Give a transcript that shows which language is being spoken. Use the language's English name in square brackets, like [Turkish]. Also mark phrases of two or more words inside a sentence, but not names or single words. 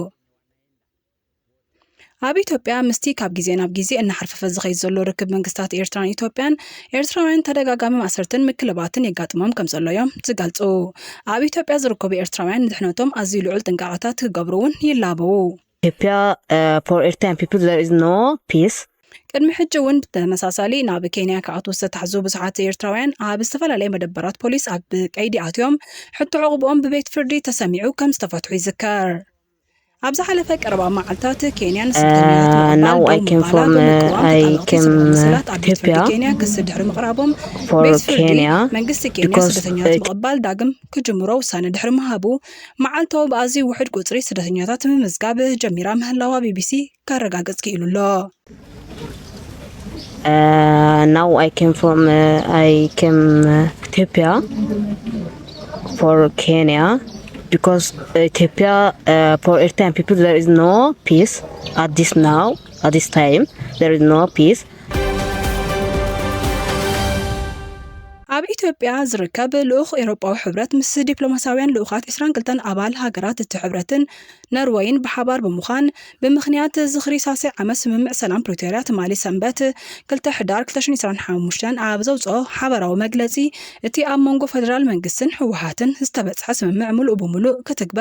[Tigrinya] ኣብ ኢትዮጵያ ምስቲ ካብ ግዜ ናብ ግዜ እናሓርፈፈ ዝኸይድ ዘሎ ርክብ መንግስታት ኤርትራን ኢትዮጵያን ኤርትራውያን ተደጋጋሚ ማሰርትን ምክልባትን የጋጥሞም ከም ዘሎ እዮም ዝገልጹ። ኣብ ኢትዮጵያ ዝርከቡ ኤርትራውያን ንድሕነቶም ኣዝዩ ልዑል ጥንቃቐታት ክገብሩ እውን ይላበው። [English] Ethiopia, for Eritrean people, there is no peace. [Tigrinya] ቅድሚ ሕጂ እውን ብተመሳሳሊ ናብ ኬንያ ከኣትዉ ዝተታሕዙ ብዙሓት ኤርትራውያን ኣብ ዝተፈላለየ መደበራት ፖሊስ ኣብ ቀይዲ ኣትዮም ሕቶ ዕቑቦም ብቤት ፍርዲ ተሰሚዑ ከም ዝተፈትሑ ይዝከር። ኣብ ዝሓለፈ ቀረባ መዓልታት ኬንያን [English] Now I came from Ethiopia for Kenya [Tigrinya] መንግስቲ ኬንያ ስደተኛታት ምቕባል ዳግም ክጅምሮ ውሳነ ድሕሪ ምሃቡ መዓልታዊ ብኣዝዩ ውሕድ ቁፅሪ ስደተኛታት ምምዝጋብ ጀሚራ ምህላዋ ቢቢሲ ካረጋገጽ ክኢሉሎ። [English] Now I came Ethiopia for Kenya because Ethiopia, for Eritrean people, there is no peace at this time, there is no peace. [Tigrinya] ኣብ ኢትዮጵያ ዝርከብ ልኡኽ ኤውሮጳዊ ሕብረት ምስ ዲፕሎማስያውያን ልኡኻት 22 ኣባል ሃገራት እቲ ሕብረትን ኖርዌይን ብሓባር ብምዃን ብምኽንያት ዝኽሪ ሳስዕ ዓመት ስምምዕ ሰላም ፕሪቶርያ ትማሊ ሰንበት 2 ሕዳር 2025 ኣብ ዘውፅኦ ሓበራዊ መግለጺ እቲ ኣብ መንጎ ፌደራል መንግስትን ህወሓትን ዝተበጽሐ ስምምዕ ምሉእ ብምሉእ ክትግበር